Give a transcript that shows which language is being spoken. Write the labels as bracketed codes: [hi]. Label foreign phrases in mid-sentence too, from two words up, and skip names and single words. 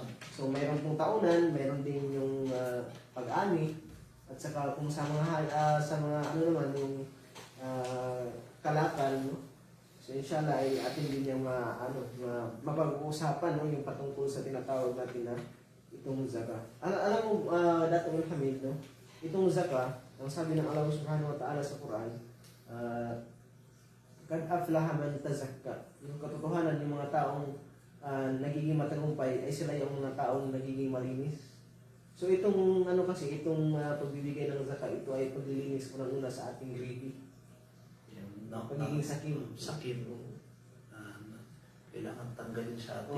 [tl] So mayroon pong taunan, mayroon din yung pag-ani at saka kung sa mga ano naman yung kalakal, no? So inshallah ay atin din yung mapag-uusapan no yung patungkol sa tinatawag natin na itong zakah. Alam mo Dato' Hamid, no? Itong zakah, ang sabi ng [ar] الله سبحانه وتعالى [tl] sa Quran, [ar] قد أفلح من تزكى. [tl] Yung katotohanan yung mga taong nagiging matagumpay ay sila yung mga taong nagiging malinis. So itong itong pagbibigay ng zakah, ito ay paglilinis unang-una sa ating greedy. Pagiging sakim. Sakim. Kailangan tanggalin sa atin